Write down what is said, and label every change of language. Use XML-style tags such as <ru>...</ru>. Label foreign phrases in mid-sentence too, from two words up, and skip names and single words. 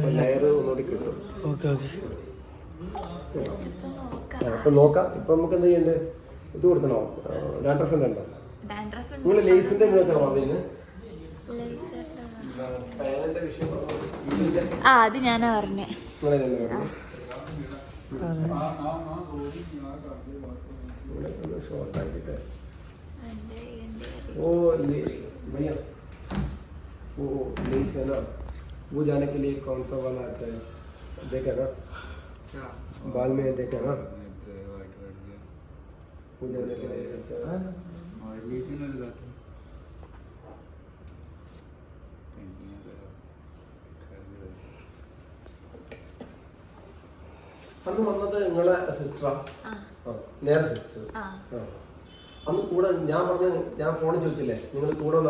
<ml>ലെയർ ഒന്നുകൂടി കിട്ടും. അപ്പം നോക്കാം. ഇപ്പം നമുക്ക് എന്ത് ചെയ്യണ്ടേ? ഇത് കൊടുക്കണോ? ഡാൻഡ്രഫ് ഉണ്ടോ? നിങ്ങൾ ലേസിന്റെ എങ്ങനെയൊക്കെയാണോ പറഞ്ഞത്? അത് ഞാനാ പറഞ്ഞേ.</ml> <hi>लेस है ना, वो जाने के लिए कौन सा वाला अच्छा है? देखा ना बाल में, देखा ना वो जाने के लिए अच्छा है।</hi> <ml>അന്ന് വന്നത് നിങ്ങളെ സിസ്റ്ററാ? നേരെ സിസ്റ്റർ. അന്ന് കൂടെ ഞാൻ ഫോണിൽ ചോദിച്ചില്ലേ നിങ്ങൾ കൂടെ വന്നു?</ml>